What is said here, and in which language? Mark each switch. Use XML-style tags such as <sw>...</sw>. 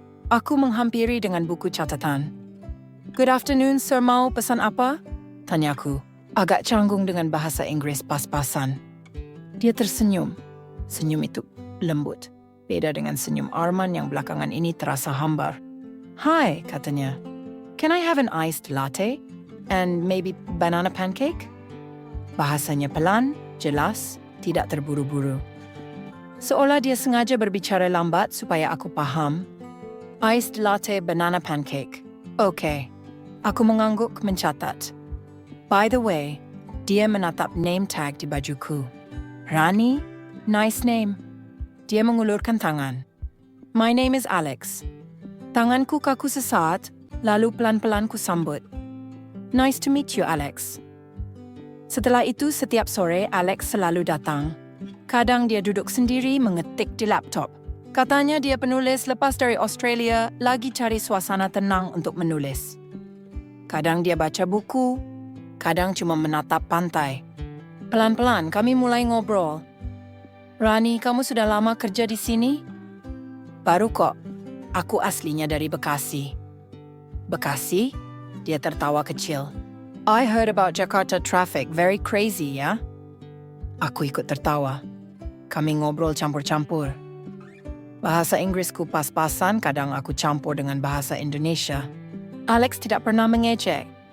<id>Aku menghampiri dengan buku catatan.</id> <en>Good afternoon, sir,</en> <id>mau pesan apa? Tanyaku, agak canggung dengan bahasa Inggris pas-pasan. Dia tersenyum. Senyum itu lembut. Beda dengan senyum Arman yang belakangan ini terasa hambar. Hai, katanya.</id> <en>Can I have an iced latte? And maybe banana pancake?</en> <id>Bahasanya pelan, jelas, tidak terburu-buru. Seolah dia sengaja berbicara lambat supaya aku paham.</id> <en>Iced latte banana pancake.</en> <id>Oke. Aku mengangguk mencatat.</id> <en>By the way,</en> <id>dia menatap</id> <en>name tag</en> <id>di bajuku.</id> <en>Rani? Nice name.</en> <id>Dia mengulurkan tangan.</id> <en>My name is Alex.</en> <id>Tanganku kaku sesaat, lalu pelan-pelan ku sambut.</id> <en>Nice to meet you, Alex.</en> <id>Setelah itu, setiap sore Alex selalu datang. Kadang dia duduk sendiri mengetik di laptop. Katanya dia penulis lepas dari Australia, lagi cari suasana tenang untuk menulis. Kadang dia baca buku, kadang cuma menatap pantai. Pelan-pelan kami mulai ngobrol. Rani, kamu sudah lama kerja di sini? Baru kok. Aku aslinya dari Bekasi. Bekasi? Dia tertawa kecil.</id> <en>I heard about Jakarta traffic, very crazy, ya?</en> <id>Aku ikut tertawa. Kami ngobrol campur-campur. Bahasa Inggrisku pas-pasan, kadang aku campur dengan bahasa Indonesia. Alex tidak pernah mengejek.</id>